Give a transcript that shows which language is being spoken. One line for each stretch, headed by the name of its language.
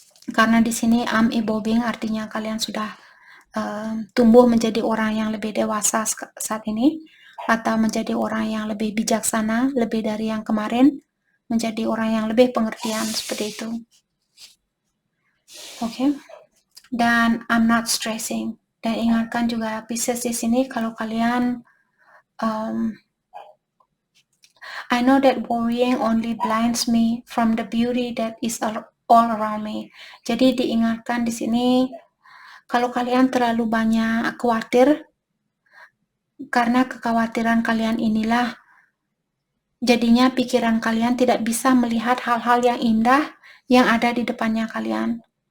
Indonesian: Karena di sini I'm evolving artinya kalian sudah tumbuh menjadi orang yang lebih dewasa saat ini, atau menjadi orang yang lebih bijaksana, lebih dari yang kemarin, menjadi orang yang lebih pengertian seperti itu.
English: Oke. Dan I'm not stressing. Dan ingatkan juga Pisces di sini kalau kalian I know that worrying only blinds me from the beauty that is all around me.
Indonesian: Jadi diingatkan di sini kalau kalian terlalu banyak khawatir, karena kekhawatiran kalian inilah jadinya pikiran kalian tidak bisa melihat hal-hal yang indah yang ada di depannya kalian.